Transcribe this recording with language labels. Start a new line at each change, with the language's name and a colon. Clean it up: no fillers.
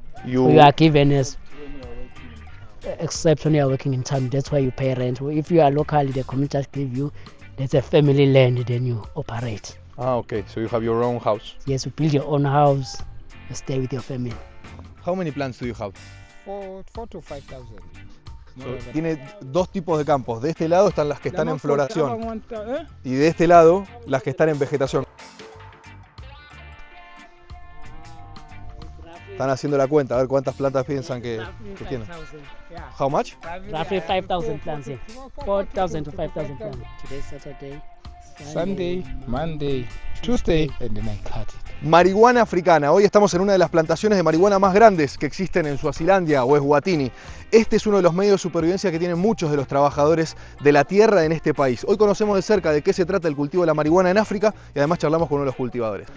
English: So you are given as, except when you are working in town, that's why you pay rent. If you are locally, the community give you, there's a family land, then you operate. Ah, okay. So you have your own house. Yes, you build your own house, you stay with your family. How many plants do you have? 4,000 to 5,000.
Spanish: Tiene dos tipos de campos. De este lado están las que están en floración y de este lado las que están en vegetación. Están haciendo la cuenta, a ver cuántas plantas piensan que tienen.
English: How much? Roughly 5,000 plants, yeah. 4,000 to 5,000 plants. Today's Saturday, Sunday, Monday, Tuesday, and then I cut it.
Spanish: Marihuana africana. Hoy estamos en una de las plantaciones de marihuana más grandes que existen en Swazilandia o Eswatini. Este es uno de los medios de supervivencia que tienen muchos de los trabajadores de la tierra en este país. Hoy conocemos de cerca de qué se trata el cultivo de la marihuana en África y además charlamos con uno de los cultivadores.